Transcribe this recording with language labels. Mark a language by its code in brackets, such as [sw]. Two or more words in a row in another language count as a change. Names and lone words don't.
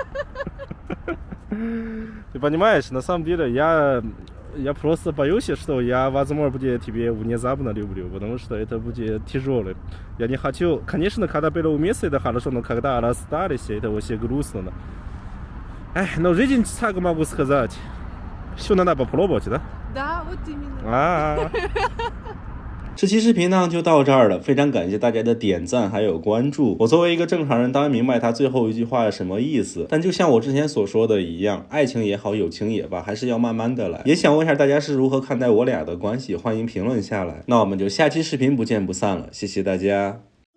[ru] Ты понимаешь, на самом деле я просто боюсь, что я, возможно, будет тебе внезапно люблю, потому что это будет тяжело. Я не хочу... Конечно, когда были вместе, это хорошо, но когда расстались, это вообще грустно. Эх, но жизнь, так могу сказать, все надо попробовать, да? Да, вот именно. [zh] 这期视频呢就到这儿了，非常感谢大家的点赞还有关注。我作为一个正常人，当然明白他最后一句话是什么意思，但就像我之前所说的一样，爱情也好，友情也罢，还是要慢慢的来。也想问一下大家是如何看待我俩的关系，欢迎评论下来。那我们就下期视频不见不散了，谢谢大家。